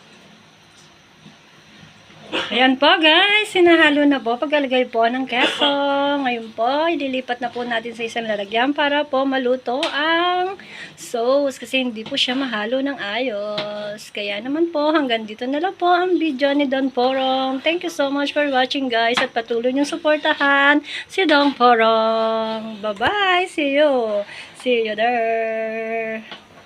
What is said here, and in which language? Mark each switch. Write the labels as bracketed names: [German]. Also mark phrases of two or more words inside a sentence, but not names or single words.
[Filipino] Ayan po guys, sinahalo na po paglalagay po ng keso. Ngayon po, ililipat na po natin sa isang lalagyan para po maluto ang sauce kasi hindi po siya mahalo ng ayos. Kaya naman po, hanggang dito na lang po ang video ni Don Porong. [English] Thank you so much for watching guys [Filipino] at patuloy niyong suportahan si Don Porong. Bye-bye! [English] See you! See you there!